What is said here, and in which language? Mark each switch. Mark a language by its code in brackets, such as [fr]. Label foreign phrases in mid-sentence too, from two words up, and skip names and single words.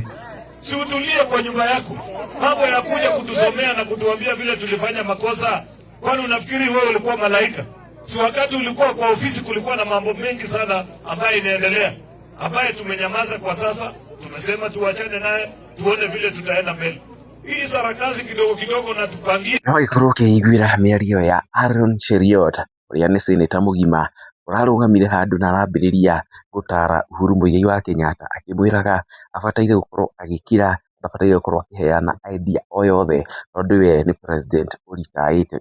[sw] Si utulie kwa nyumba yako. Mambo ya kuja kutusomea na kutuambia vile tulifanya makosa. Kwani unafikiri wewe ulikuwa malaika? Si wakati ulikuwa kwa ofisi kulikuwa na mambo mengi sana ambaye inaendelea, ambaye tumenyamaza kwa sasa. Tumesema tuachane naye, tuone vile tutaenda mbele. Hii sarakasi kidogo kidogo na tupangie. [ki] No ikorwo ũkĩiguĩra mĩario ya Arion Cheruiyot ũrĩa nĩ Senator mũgima ũrarũgamire handũ na arambĩrĩria gũtara Uhuru Muigai wa Kenyatta, akĩmwĩraga abataire gũkorwo agĩkira, ndabataire gũkorwo akĩheana idea o yothe tondũ we nĩ president ũritaĩte.